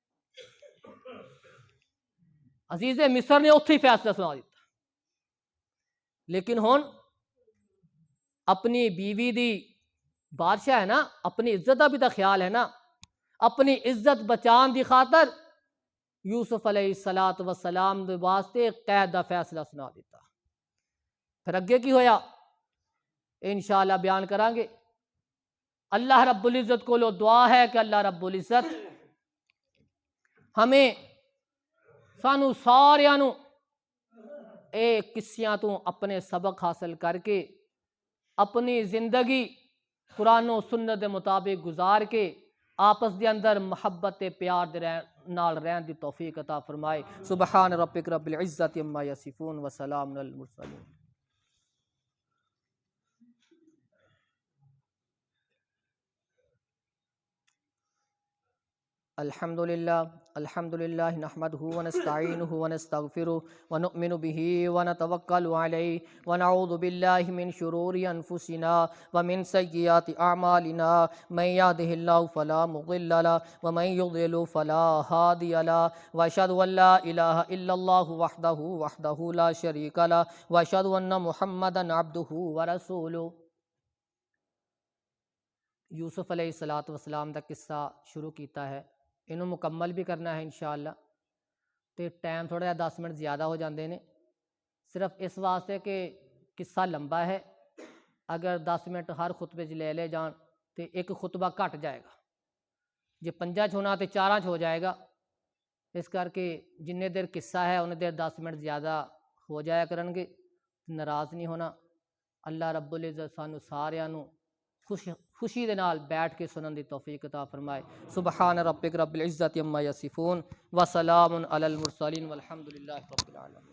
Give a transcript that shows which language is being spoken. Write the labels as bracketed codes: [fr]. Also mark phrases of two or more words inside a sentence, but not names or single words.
[pa] عزیز مصر نے اتھی فیصلہ سنا دیتا، لیکن ہن اپنی بیوی دی بادشاہ ہے نا، اپنی عزت دا بھی تو خیال ہے نا، اپنی عزت بچان دی خاطر یوسف [ar] علیہ السلام [pa] دے واسطے قید دا فیصلہ سنا دیتا۔ پھر اگے کی ہویا انشاءاللہ بیان کران گے۔ [ar] اللہ رب العزت [pa] کو دعا ہے کہ [ar] اللہ رب العزت [pa] ہمیں سانو ساریاں نو اے قصیاں تو اپنے سبق حاصل کر کے اپنی زندگی قرآن و سنت دے مطابق گزار کے آپس دے اندر محبت پیار دے نال رہن دی توفیق عطا فرمائے۔ [ar] سبحان ربک رب العزت عما یصفون وسلام علی المرسلین۔ الحمد للہ نحمده ونستعینه ونستغفره ونؤمن به ونتوکل علیہ ونعوذ باللہ من شرور انفسنا ومن سیئات اعمالنا من یهده اللہ فلا مضل له ومن یضلل فلا ہادی له واشهد ان لا الہ الا اللہ وحدہ لا شریک له واشهد ان محمدا عبدہ ورسولہ۔ [pa] یوسف [ar] علیہ السلام [pa] دا قصہ شروع کیتا ہے، انہوں مکمل بھی کرنا ہے انشاءاللہ، تے ٹائم تھوڑا جہا 10 منٹ زیادہ ہو جاندے نے، صرف اس واسطے کہ قصہ لمبا ہے، اگر 10 منٹ ہر خطبے لے لے جان تے ایک خطبہ کٹ جائے گا، جے 5 ہونا تے 4 ہو جائے گا، اس کر کے جننے دیر قصہ ہے انہیں دیر 10 منٹ زیادہ ہو جایا کرن گے، ناراض نہیں ہونا۔ [ar] اللہ رب العزت [pa] سانو ساریاں نو خوشی دے نال بیٹھ کے سنن دی توفیق عطا فرمائے۔ [ar] سبحان ربک رب العزت عما یصفون وسلام علی المرسلین والحمد للہ رب العالمین۔